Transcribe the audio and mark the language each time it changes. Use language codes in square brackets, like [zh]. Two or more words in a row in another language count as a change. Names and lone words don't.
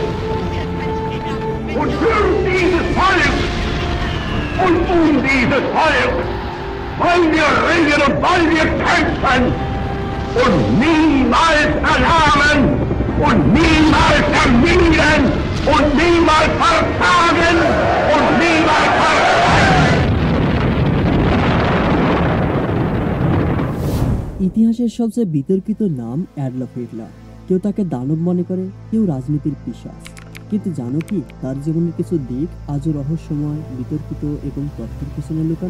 [de] Und für dieses Volk und dieses Volk wollen wir ringen und wollen wir kämpfen und niemals erlahmen und niemals ermüden und niemals versagen und niemals versagen. [bn] ইতিহাসের সবচেয়ে বিতর্কিত নাম অ্যাডলফ হিটলার। কেউ তাকে দানব মনে করে, কেউ রাজনীতির পিশাচ। কিন্তু জানো কি, তার জীবনের কিছু দিক আজও রহস্যময়, বিতর্কিত এবং তথ্যের পিছনে লুকানো।